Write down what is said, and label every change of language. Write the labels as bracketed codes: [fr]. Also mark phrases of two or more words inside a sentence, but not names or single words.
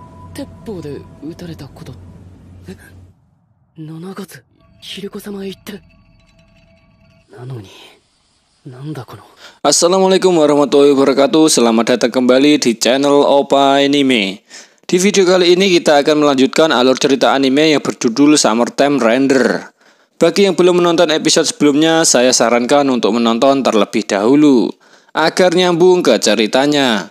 [ja] 鉄砲で撃たれたこと。七月キリコ様へ行って。なのになんだこの。 [id] Assalamualaikum warahmatullahi wabarakatuh. Selamat datang kembali di channel Opa Anime. Di video kali ini kita akan melanjutkan alur cerita anime yang berjudul Summertime Render. Bagi yang belum menonton episode sebelumnya, saya sarankan untuk menonton terlebih dahulu agar nyambung ke ceritanya.